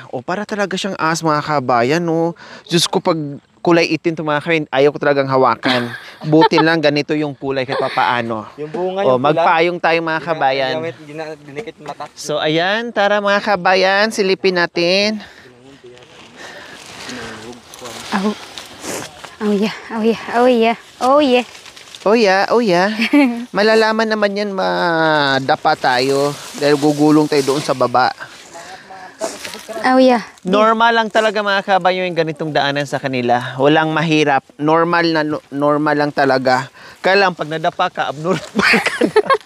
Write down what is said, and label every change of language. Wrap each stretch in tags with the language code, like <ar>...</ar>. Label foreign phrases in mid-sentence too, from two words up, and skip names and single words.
<tl>O, para talaga siyang ahas, mga kabayan, no? Diyos ko, pag kulay itim ito, mga kabayan, ayaw ko talagang hawakan. Buti lang, ganito yung kulay kahit papaano. Yung bunga, o, magpayong tayo, mga kabayan. So, ayan, tara mga kabayan, silipin natin.</tl> <en>Oh yeah, oh yeah, oh yeah, oh yeah. Oh yeah, oh yeah.</en> <tl>Malalaman naman yan madapa tayo dahil gugulong tayo doon sa baba.</tl> <en>Oh yeah.</en> <tl>Normal lang talaga mga kabayo yung ganitong daanan sa kanila. Walang mahirap. Normal lang talaga. Kaya lang pag nadapa ka, abnormal ka na.</tl>